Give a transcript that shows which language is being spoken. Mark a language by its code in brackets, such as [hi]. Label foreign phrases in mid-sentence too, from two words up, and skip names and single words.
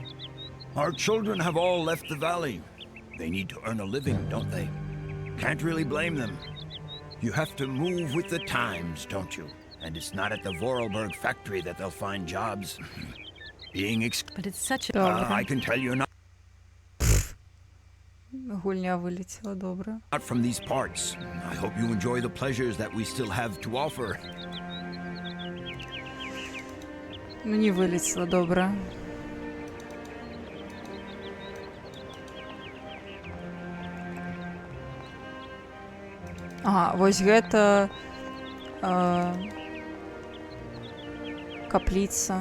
[en] Our children have all left the valley. They need to earn a living, don't they? Can't really blame them. You have to move with the times, don't you? And it's not at the Vorarlberg factory that they'll find jobs. But it's such a... I can tell you not [be] Гульня вылетела, добра. [en] from these parts. I hope you enjoy the pleasures that we still have to offer. [be] Ну не вылетела, добра. Ага, вось гэта капліца.